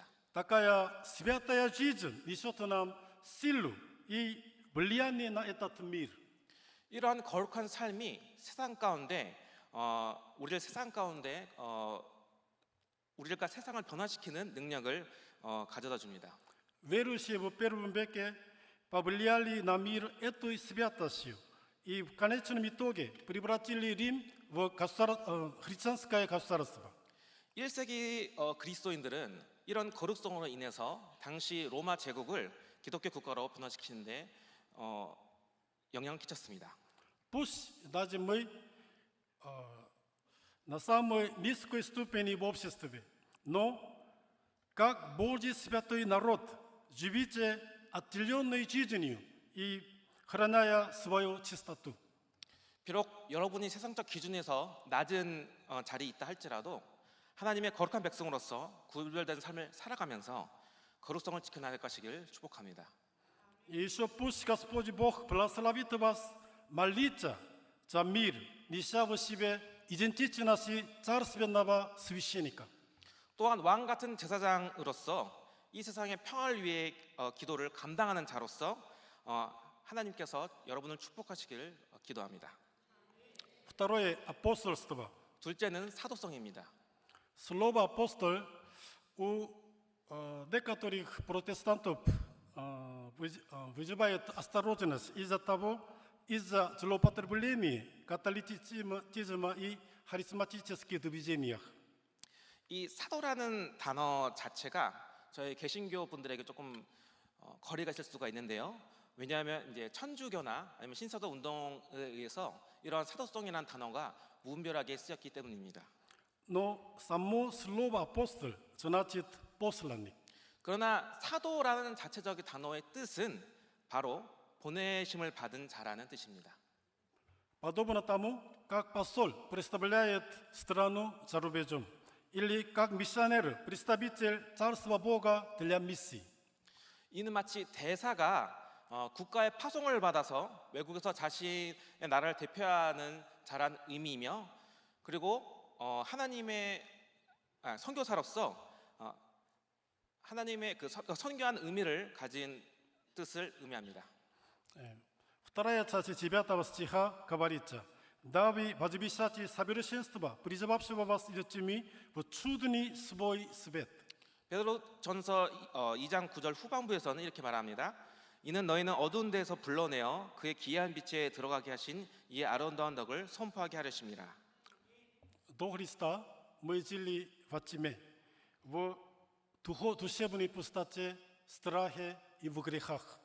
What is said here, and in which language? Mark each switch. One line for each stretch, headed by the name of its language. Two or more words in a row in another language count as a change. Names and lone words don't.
Russian: Такая святая жизнь несет нам силу и влияние на этот мир.
Korean: 이러한 거룩한 삶이 세상 가운데 우리가 세상을 변화시키는 능력을 가져다 줍니다.
Russian: Верующие в первом веке повлияли на мир этой святостью и в конечном итоге превратили Рим в христианское государство.
Korean: 1세기 그리스도인들은 이런 거룩성으로 인해서 당시 로마 제국을 기독교 국가로 변화시키는데 영향을 끼쳤습니다.
Russian: Пусть даже мы на самой низкой ступени в обществе, но как Божий святой народ живите отделенной жизнью и храня свою чистоту.
Korean: 비록 여러분이 세상적 기준에서 낮은 자리에 있다 할지라도 하나님의 거룩한 백성으로서 구별된 삶을 살아가면서 거룩성을 지켜나갈 것이길 축복합니다.
Russian: И еще пусть Господь Бог благословит вас молиться за мир, неся в себе идентичность царственного священника.
Korean: 또한 왕 같은 제사장으로서 이 세상의 평화를 위해 기도를 감당하는 자로서 하나님께서 여러분을 축복하시길 기도합니다.
Russian: Второе – апостольство.
Korean: 둘째는 사도성입니다.
Russian: Слово апостол у некоторых протестантов вызывает осторожность из-за злоупотребления католицизма и харизматических движениях.
Korean: 이 사도라는 단어 자체가 저희 개신교 분들에게 조금 거리가 있을 수가 있는데요. 왜냐하면 이제 천주교나 아니면 신사도 운동에 의해서 이런 사도성이라는 단어가 무분별하게 쓰였기 때문입니다.
Russian: Но само слово апостол значит посланник.
Korean: 그러나 사도라는 자체적인 단어의 뜻은 바로 보내심을 받은 자라는 뜻입니다.
Russian: Подобно тому, как посол представляет страну за рубежом, или как миссионер, представитель Царства Бога для миссии.
Korean: 이는 마치 대사가 국가의 파송을 받아서 외국에서 자신의 나라를 대표하는 자란 의미이며 그리고 하나님의 선교사로서 하나님의 그 선교한 의미를 가진 뜻을 의미합니다.
Russian: Вторая часть 9 стиха говорится: дабы возвещать совершенство, призывавшего вас идти в чудный свой свет.
Korean: 베드로전서 2장 9절 후반부에서는 이렇게 말합니다. 이는 너희는 어두운 데에서 불러내어 그의 기이한 빛에 들어가게 하신 이의 아름다운 덕을 선포하게 하려심이라.
Russian: До Христа мы жили во тьме, в душевной пустоте, страхе и в грехах.